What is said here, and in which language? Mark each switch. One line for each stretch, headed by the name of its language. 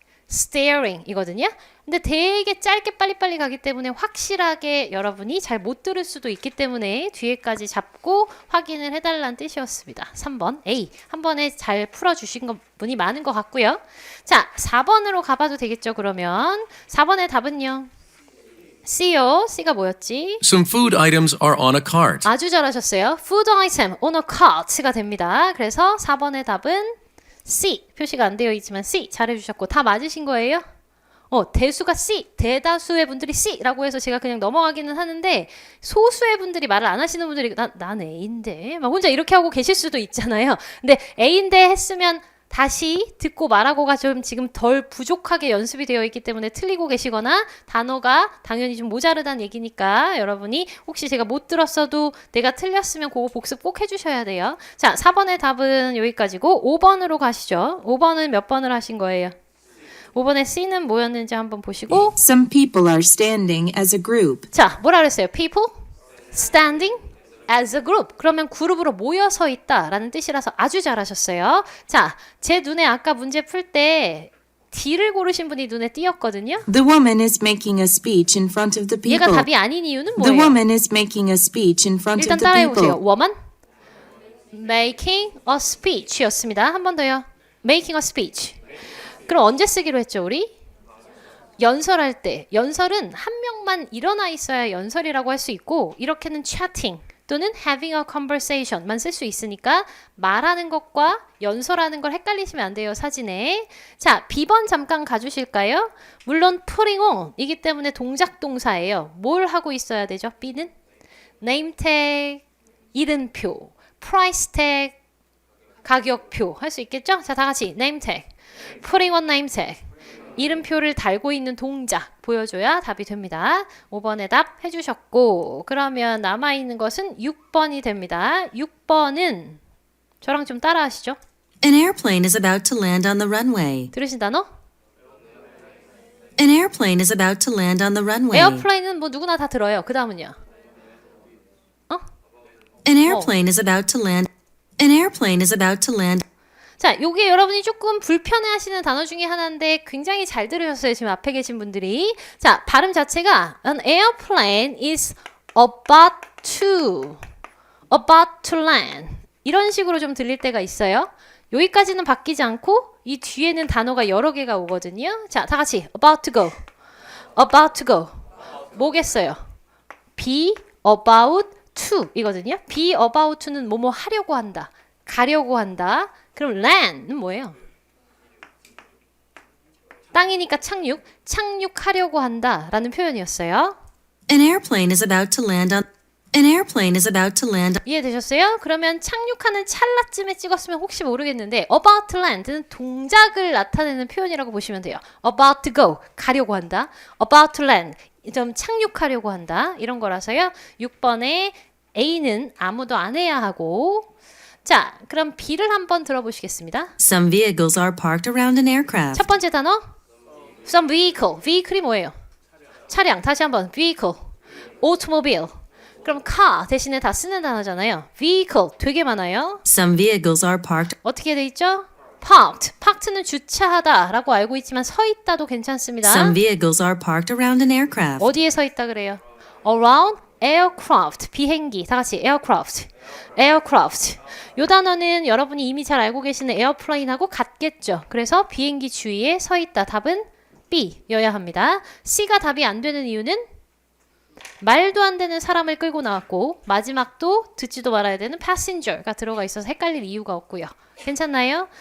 Korean: staring 이거든요. 근데 되게 짧게 빨리빨리 가기 때문에 확실하게 여러분이 잘 못 들을 수도 있기 때문에 뒤에까지 잡고 확인을 해달라는 뜻이었습니다. 3번 A. 한 번에 잘 풀어주신 분이 많은 것 같고요. 자, 4번으로 가봐도 되겠죠, 그러면. 4번의 답은요. C요. C가 뭐였지?
English: Some food items are on a cart.
Korean: 아주 잘하셨어요.
English: Food item on a cart가
Korean: 됩니다. 그래서 4번의 답은 C. 표시가 안 되어 있지만 C 잘해주셨고 다 맞으신 거예요? 대수가 C, 대다수의 분들이 C라고 해서 제가 그냥 넘어가기는 하는데 소수의 분들이 말을 안 하시는 분들이 난 A인데 막 혼자 이렇게 하고 계실 수도 있잖아요. 근데 A인데 했으면 다시 듣고 말하고가 좀 지금 덜 부족하게 연습이 되어 있기 때문에 틀리고 계시거나 단어가 당연히 좀 모자르다는 얘기니까 여러분이 혹시 제가 못 들었어도 내가 틀렸으면 그거 복습 꼭 해주셔야 돼요. 자, 4번의 답은 여기까지고 5번으로 가시죠. 5번은 몇 번을 하신 거예요? 5번의 C는 뭐였는지 한번 보시고
English: Some people are standing as a group.
Korean: 자, 뭐라 그랬어요?
English: People standing as a group.
Korean: 그러면 그룹으로 모여서 있다라는 뜻이라서 아주 잘하셨어요. 자, 제 눈에 아까 문제 풀 때 D를 고르신 분이 눈에 띄었거든요.
English: The woman is making a speech in front of the
Korean: 얘가
English: people.
Korean: 답이 아닌 이유는
English: The
Korean: 뭐예요?
English: woman is making a speech in front
Korean: 일단
English: of the
Korean: 따라해 보세요.
English: people. woman making a speech였습니다.
Korean: 한 번 더요.
English: making a speech.
Korean: 그럼 언제 쓰기로 했죠, 우리? 연설할 때. 연설은 한 명만 일어나 있어야 연설이라고 할 수 있고 이렇게는 chatting 또는
English: having a conversation
Korean: 만 쓸 수 있으니까 말하는 것과 연설하는 걸 헷갈리시면 안 돼요, 사진에. 자, B번 잠깐 가주실까요? 물론 putting on 이기 때문에 동작 동사예요. 뭘 하고 있어야 되죠, B는? name tag, 이름표, price tag, 가격표 할 수 있겠죠? 자, 다 같이
English: name tag, putting on name tag.
Korean: 이름표를 달고 있는 동작 보여줘야 답이 됩니다. 5번의 답 해주셨고 그러면 남아있는 것은 6번이 됩니다. 6번은 저랑 좀 따라 하시죠.
English: An airplane is about to land on the runway.
Korean: 들으신 단어?
English: An airplane is about to land on the runway.
Korean: 에어플레인은 뭐 누구나 다 들어요. 그 다음은요?
English: An airplane is about to land. An airplane is about to land.
Korean: 자, 요게 여러분이 조금 불편해하시는 단어 중에 하나인데 굉장히 잘 들으셨어요. 지금 앞에 계신 분들이. 자, 발음 자체가
English: An airplane is about to land
Korean: 이런 식으로 좀 들릴 때가 있어요. 여기까지는 바뀌지 않고 이 뒤에는 단어가 여러 개가 오거든요. 자, 다 같이 about to go 뭐겠어요?
English: be about to 이거든요. be about to
Korean: 는 뭐뭐 하려고 한다, 가려고 한다. 그럼 land는 뭐예요? 땅이니까 착륙하려고 한다라는 표현이었어요.
English: An airplane is about to land on. An airplane is about to land.
Korean: 이해되셨어요? 그러면 착륙하는 찰나쯤에 찍었으면 혹시 모르겠는데 about to land는 동작을 나타내는 표현이라고 보시면 돼요.
English: about to go,
Korean: 가려고 한다.
English: about to land,
Korean: 좀 착륙하려고 한다. 이런 거라서요. 6번에 A는 아무도 안 해야 하고 자, 그럼 B를 한번 들어보시겠습니다.
English: Some vehicles are parked around an aircraft.
Korean: 첫 번째 단어 some vehicle. vehicle이 뭐예요? 차량. 다시 한번 vehicle.
English: automobile.
Korean: 그럼 car 대신에 다 쓰는 단어잖아요. vehicle 되게 많아요.
English: Some vehicles are parked.
Korean: 어떻게 돼 있죠? parked. parked는 주차하다 라고 알고 있지만 서 있다도 괜찮습니다.
English: Some vehicles are parked around an aircraft.
Korean: 어디에 서 있다 그래요? around aircraft. 비행기. 다 같이 aircraft.
English: aircraft.
Korean: 요 단어는 여러분이 이미 잘 알고 계시는 에어플레인하고 같겠죠. 그래서 비행기 주위에 서 있다. 답은 B여야 합니다. C가 답이 안 되는 이유는 말도 안 되는 사람을 끌고 나왔고 마지막도 듣지도 말아야 되는 passenger가 들어가 있어서 헷갈릴 이유가 없고요. 괜찮나요?